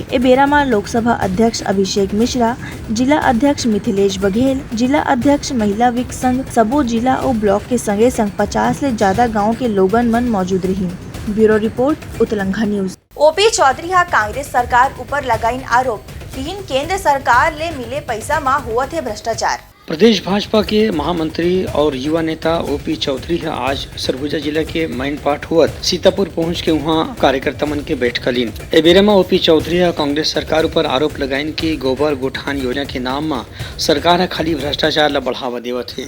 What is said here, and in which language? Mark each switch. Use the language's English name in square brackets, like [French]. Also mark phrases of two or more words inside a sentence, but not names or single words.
[Chhattisgarhi] ए बेरा में लोकसभा अध्यक्ष अभिषेक मिश्रा, जिला अध्यक्ष मिथिलेश बघेल, जिला अध्यक्ष महिला विक संघ, सबो जिला और ब्लॉक के संगे संग 50 ले ज्यादा गांव के लोगन मन मौजूद रही। ब्यूरो रिपोर्ट उत्तलंघा न्यूज। ओपी चौधरी हा कांग्रेस सरकार ऊपर लगाइन आरोप कि केंद्र सरकार ले मिले पैसा में हुआ थे भ्रष्टाचार। प्रदेश भाजपा के महामंत्री और युवा नेता ओपी चौधरी आज सरगुजा जिला के मैनपाट हुआ सीतापुर पहुंच के वहां कार्यकर्ता मन के बैठक लीन। ए बेरा में ओपी चौधरी कांग्रेस सरकार ऊपर आरोप लगाइन कि गोबर गोठान योजना के नाम में सरकार खाली भ्रष्टाचार ला बढ़ावा देवत है।